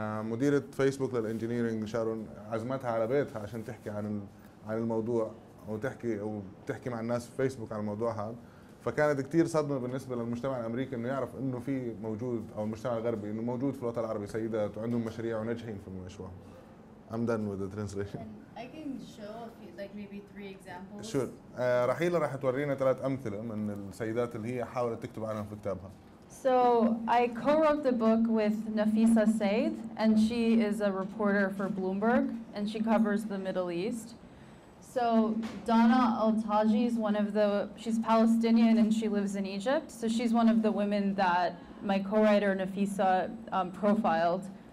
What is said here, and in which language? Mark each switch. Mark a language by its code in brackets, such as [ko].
[ar] مديرة فيسبوك للانجينيرنج شارون عزمتها على بيتها عشان تحكي عن الموضوع وتحكي مع الناس في فيسبوك عن الموضوع هذا. فكانت كثير صدمة بالنسبة للمجتمع الامريكي انه يعرف انه في موجود، او المجتمع الغربي انه موجود في الوطن العربي سيدات وعندهم مشاريع وناجحين في مشروعهم. [en] I'm done with the translation. And I can show a few, like maybe 3 examples. Sure. [ar] رحيلة راح تورينا 3 أمثلة من السيدات اللي هي حاولت تكتب عنهم في كتابها. [en] So I co-wrote the book with Nafisa Said, and she is a reporter for Bloomberg, and she covers the Middle East. So Dana Al-Taji is she's Palestinian and she lives in Egypt. So she's one of the women that my co-writer Nafisa profiled.